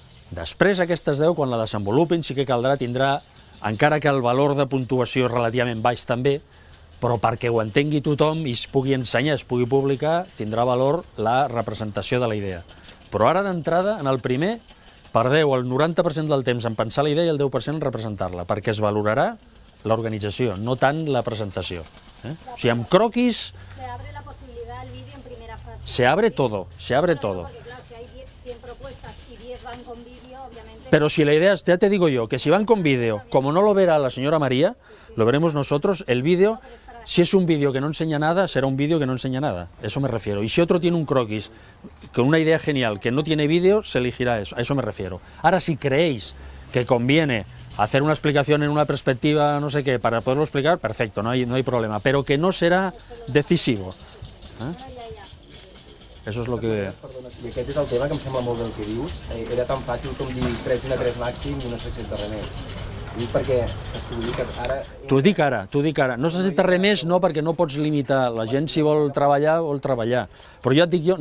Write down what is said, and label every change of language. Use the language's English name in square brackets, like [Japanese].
[Catalan] Després, aquestes 10, quan la desenvolupin, sí que tindrà, encara que el valor de puntuació és relativament baix també, però perquè ho entengui tothom i es pugui ensenyar, es pugui publicar, tindrà valor la representació de la idea. Però ara, d'entrada, en el primer, perdeu el 90% del temps en pensar la idea i el 10% en representar-la, perquè es valorarà l'organització, no tant la presentació. O sigui, amb croquis... [Spanish] Se abre la posibilidad al vídeo en primera fase. Se abre todo, se abre todo. Porque claro, si hay 100 propuestas y 10 van con vídeo, obviamente... Pero si la idea es, ya te digo yo, que si van con vídeo, como no lo verá la señora María, lo veremos nosotros, el vídeo, si es un vídeo que no enseña nada, será un vídeo que no enseña nada, eso me refiero. Y si otro tiene un croquis con una idea genial que no tiene vídeo, se elegirá eso, a eso me refiero. Ahora, si creéis que conviene hacer una explicación en una perspectiva, no sé qué, para poderlo explicar, perfecto, no hay problema, pero que no será decisivo. Eso es lo que... [Catalan] Perdona, si aquest és el tema, que em sembla molt bé el que dius. Era tan fàcil com dir 3/3 màxim i no s'accepta res més. Ho dic perquè saps que vull dir que ara... T'ho dic ara. No s'accepta res més, no, perquè no pots limitar. La gent, si vol treballar, vol treballar. Però ja et dic jo...